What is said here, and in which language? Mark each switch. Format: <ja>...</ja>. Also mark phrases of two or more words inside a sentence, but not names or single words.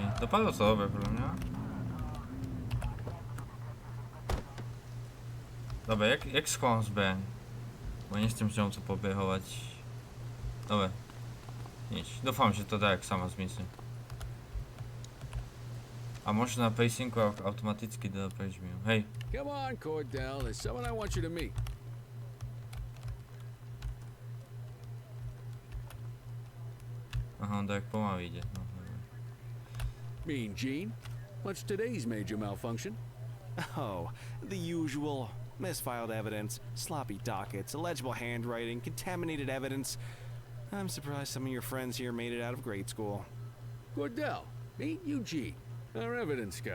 <sk>Dopadlo to dobre, podľa mňa. Dobre, jak schovám zbraň? Bo nechcem s ňou to pobiehovať. Dobre. Nič. Dúfam, že to dá, jak sama zmizne. A možno na Precincu automaticky dá preč mi. Hej.</sk> <en>Come on, Cordell. There's someone I want you to meet.</en> <sk>Aha, tak pomaly ide. No.</sk> <en>Mean Gene? What's today's major malfunction? Oh, the usual. Misfiled evidence, sloppy dockets, illegible handwriting, contaminated evidence. I'm surprised some of your friends here made it out of grade school. Cordell, meet Eugene, our evidence guy.</en>